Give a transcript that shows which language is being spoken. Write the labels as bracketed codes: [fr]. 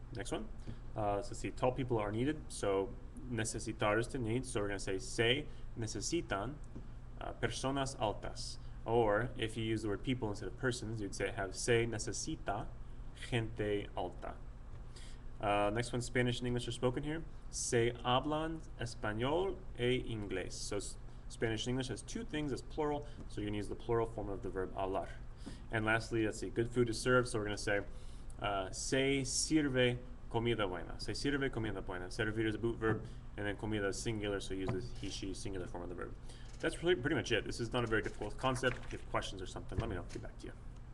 [en] Next one, let's see, tall people are needed, so necesitar is to need, so we're going to say [es] "se necesitan personas altas." [en] Or if you use the word people instead of persons, you'd say have [es] "se necesita gente alta." [en] Next one, Spanish and English are spoken here. [es] Se hablan español e inglés. [en] So Spanish and English has 2 things as plural, so you're going to use the plural form of the verb hablar. And lastly, let's see, good food is served, so we're going to say [es] "se sirve comida buena." Se sirve comida buena. [en] Servir is a boot verb, and then comida is singular, so use the he, she, singular form of the verb. That's pretty much it. This is not a very difficult concept. If you have questions or something, let me know. I'll get back to you.